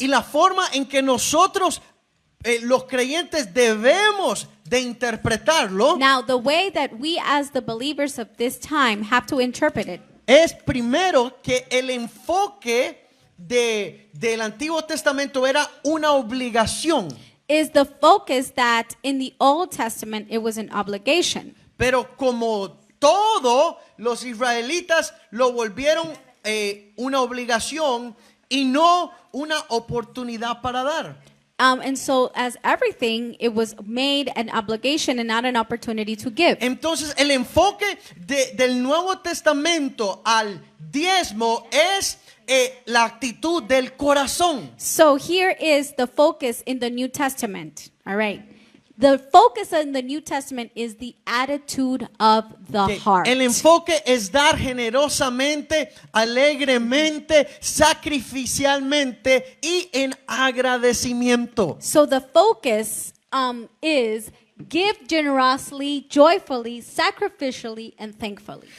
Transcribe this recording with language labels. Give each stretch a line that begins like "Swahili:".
Spanish: Y la forma en que nosotros, los creyentes, debemos de interpretarlo
English: Now, the way that we as the believers of this time have to interpret it
Spanish: es primero que el enfoque del Antiguo Testamento era una obligación.
English: is the focus that in the Old Testament it was an obligation.
Spanish: Pero como todo, los israelitas lo volvieron una obligación y no una oportunidad para dar.
English: And so as everything, it was made an obligation and not an opportunity to give.
Spanish: Entonces, el enfoque del Nuevo Testamento al diezmo es la actitud del corazón.
English: So here is the focus in the New Testament. All right. The focus in the New Testament is the attitude of the
Spanish: Que
English: heart.
Spanish: el enfoque es dar generosamente, alegremente, sacrificialmente y en agradecimiento.
English: So the focus is give generously, joyfully, sacrificially, and thankfully.